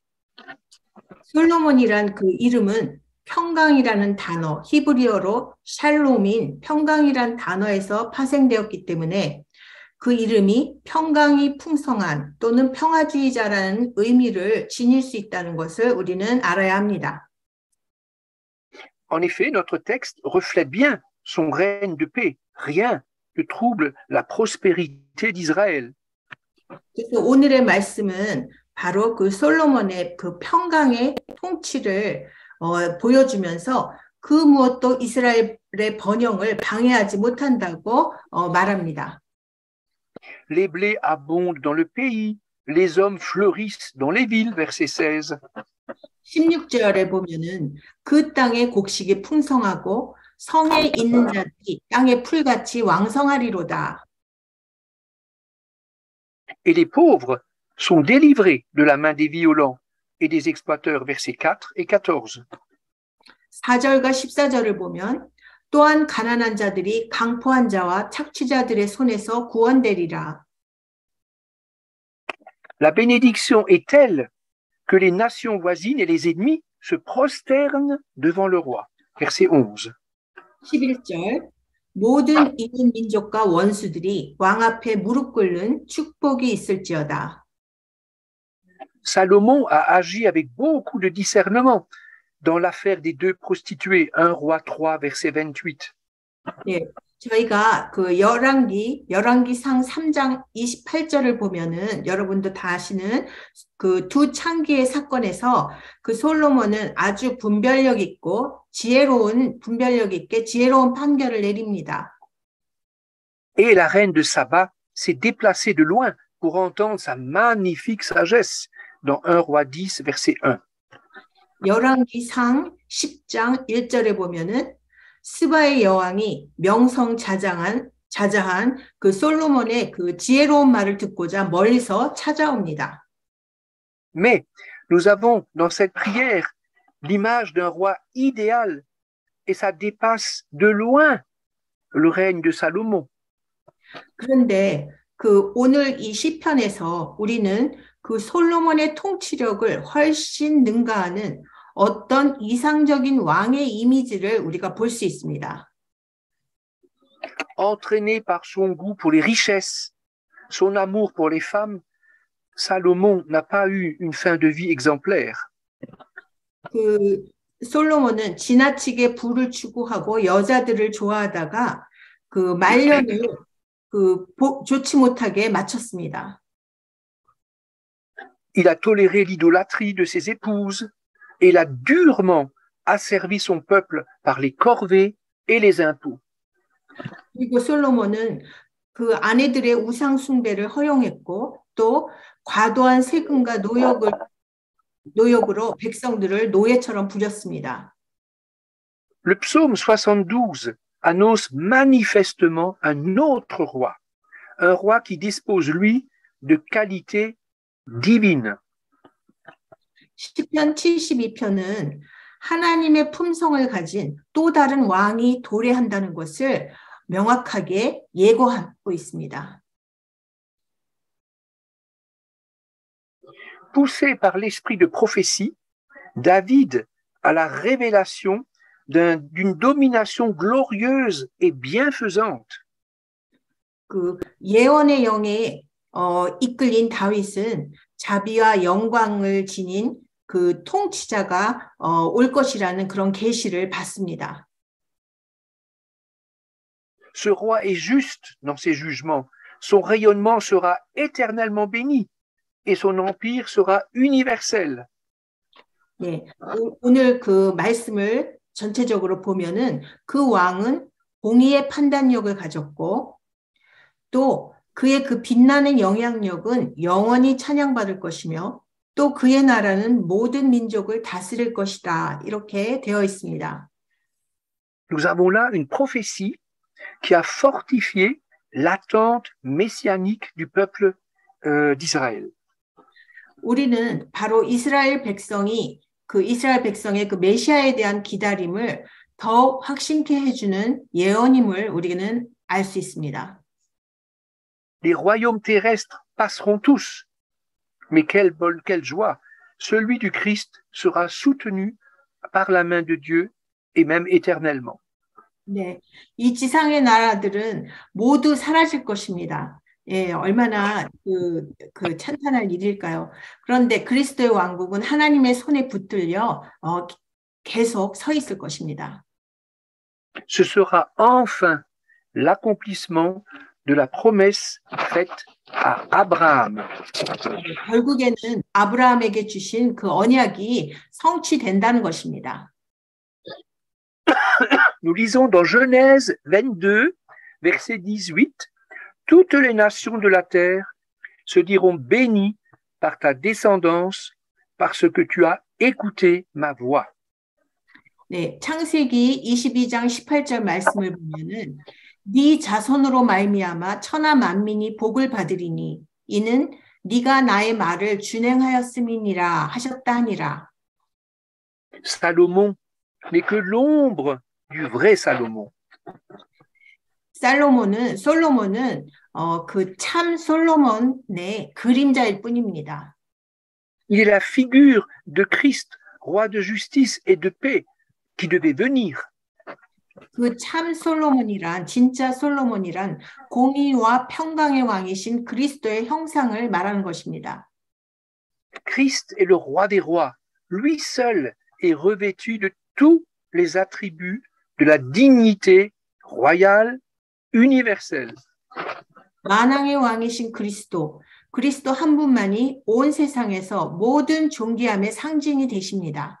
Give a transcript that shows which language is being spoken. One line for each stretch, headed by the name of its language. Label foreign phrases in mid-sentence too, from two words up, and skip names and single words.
Korean: 솔로몬이란 그 이름은 평강이라는 단어, 히브리어로 샬롬인 평강이란 단어에서 파생되었기 때문에 그 이름이 평강이 풍성한 또는 평화주의자라는 의미를 지닐 수 있다는 것을 우리는 알아야 합니다.
French: En effet, notre texte reflète bien son règne de paix. Rien ne trouble la prospérité d'Israël.
Korean: 그래서 오늘의 말씀은 바로 그 솔로몬의 그 평강의 통치를 보여주면서 그 무엇도 이스라엘의 번영을 방해하지 못한다고 말합니다.
French: Les blés abondent dans le pays, les hommes fleurissent dans les villes, verset 16.
Korean: 16절에 보면은 그 땅의 곡식이 풍성하고 성에 있는 자들이 땅의 풀같이 왕성하리로다.
French: Et les pauvres sont délivrés de la main des violents et des exploiteurs, versets 4 et 14.
Korean: 4절과 14절을 보면 또한 가난한 자들이 강포한 자와 착취자들의 손에서 구원되리라.
French: La bénédiction est telle que les nations voisines et les ennemis se prosternent devant le roi. Verset 11.
Korean: 11절 모든 이웃 민족과 원수들이 왕 앞에 무릎 꿇는 축복이 있을지어다.
French: Salomon a agi avec beaucoup de discernement dans l'affaire des deux prostituées, 1 Roi 3, verset 28.
Korean: 예, 저희가 그 열왕기상 3장 28절을 보면은 여러분도 다 아시는 그 두 창기의 사건에서 그 솔로몬은 아주 분별력 있고 분별력 있게 지혜로운 판결을 내립니다.
French: Et la reine de Saba s'est déplacée de loin pour entendre sa magnifique sagesse dans 1 Roi 10, verset 1.
Korean: 열왕기상 10장 1절에 보면은 스바의 여왕이 명성자장한 그 솔로몬의 그 지혜로운 말을 듣고자 멀리서 찾아옵니다.
French: Mais nous avons dans cette prière l'image d'un roi idéal et ça dépasse de loin le règne de Salomon.
Korean: 그런데 그 오늘 이 시편에서 우리는 그 솔로몬의 통치력을 훨씬 능가하는 어떤 이상적인 왕의 이미지를 우리가 볼 수 있습니다.
French: Entraîné par son goût pour les richesses, son amour pour les femmes, Salomon n'a pas eu une fin de vie exemplaire.
Korean: 그 솔로몬은 지나치게 부를 추구하고 여자들을 좋아하다가 그 말년을 좋지 못하게 마쳤습니다.
French: Il a toléré l'idolâtrie de ses épouses et il a durement asservi son peuple par les corvées et les impôts.
Korean: 그리고 솔로몬은 그 아내들의 우상 숭배를 허용했고 또 과도한 세금과 노역으로 백성들을 노예처럼 부렸습니다.
French: Le psaume 72 annonce manifestement un autre roi, un roi qui dispose, lui, de qualités divines.
Korean: 시편 72편은 하나님의 품성을 가진 또 다른 왕이 도래한다는 것을 명확하게 예고하고 있습니다.
French: Poussé par l'esprit de prophétie, David a la révélation d'une domination glorieuse et bienfaisante.
Korean: 그 예언의 영에 이끌린 다윗은 자비와 영광을 지닌 그 통치자가 올 것이라는 그런 계시를 받습니다.
French: Ce roi est juste dans ses jugements. Son rayonnement sera éternellement béni et son empire sera universel.
Korean: 네, 오늘 그 말씀을 전체적으로 보면은 그 왕은 공의의 판단력을 가졌고 또 그의 그 빛나는 영향력은 영원히 찬양받을 것이며 또 그의 나라는 모든 민족을 다스릴 것이다. 이렇게 되어 있습니다.
French: Nous avons là une prophétie qui a fortifié l'attente messianique du peuple d'Israël.
Korean: 우리는 바로 이스라엘 백성의 그 메시아에 대한 기다림을 더 확신케 해주는 예언임을 우리는 알 수 있습니다.
French: Les royaumes terrestres passeront tous, mais quelle joie! Celui du Christ sera soutenu par la main de Dieu et même éternellement.
Korean: 네, 이 지상의 나라들은 모두 사라질 것입니다. 예, 얼마나 그 찬탄할 일일까요? 그런데 그리스도의 왕국은 하나님의 손에 붙들려 계속 서 있을 것입니다.
French: Ce sera enfin l'accomplissement de la promesse faite à Abraham.
Korean: 결국에는 아브라함에게 주신 그 언약이 성취된다는 것입니다.
French: Nous lisons dans Genèse 22, verset 18, toutes les nations de la terre se diront bénies par ta descendance parce que tu as écouté ma voix.
Korean: 네, 창세기 22장 18절 말씀을 보면은 네 자손으로 말미암아 천하 만민이 복을 받으리니 이는 네가 나의 말을 준행하였음이니라 하셨다 하니라.
French: Salomon n'est que l'ombre du vrai Salomon.
Korean: 솔로몬은 그 참 솔로몬의 그림자일 뿐입니다.
French: Il est la figure de Christ, roi de justice et de paix, qui devait venir.
Korean: 그 참 솔로몬이란 진짜 솔로몬이란 공의와 평강의 왕이신 그리스도의 형상을 말하는 것입니다.
French: Christ est le roi des rois. Lui seul est revêtu de tous les attributs de la dignité royale universelle.
Korean: 만왕의 왕이신 그리스도 한 분만이 온 세상에서 모든 존귀함의 상징이 되십니다.